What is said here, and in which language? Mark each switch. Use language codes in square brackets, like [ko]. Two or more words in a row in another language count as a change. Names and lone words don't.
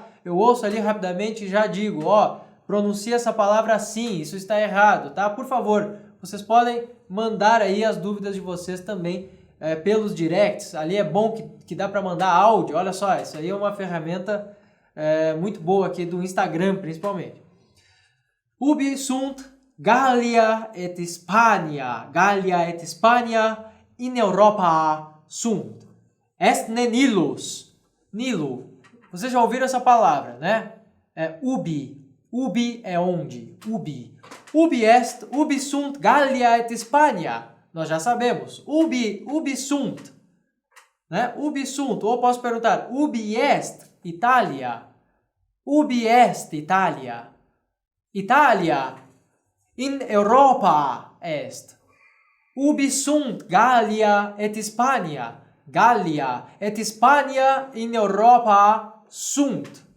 [pt] Eu ouço ali rapidamente e já digo, pronuncia essa palavra assim, isso está errado, tá? Por favor, vocês podem mandar aí as dúvidas de vocês também pelos directs. Ali é bom que dá para mandar áudio. Olha só, isso aí é uma ferramenta muito boa aqui do Instagram, principalmente. [la] Ubi sunt Gallia et Hispania. Gallia et Hispania in Europa sunt. Est nihilus. Nilo. [pt] Vocês já ouviram essa palavra, né? Ubi. Ubi é onde? [la] Ubi. Ubi sunt Gallia et Hispania. [pt] Nós já sabemos. [la] Ubi sunt. Né? Ubi sunt. [pt] Ou posso perguntar, [la] ubi est Italia? Ubi est Italia? Italia in Europa est. Ubi sunt Gallia et Hispania? Gallia et Hispania in Europa sunt.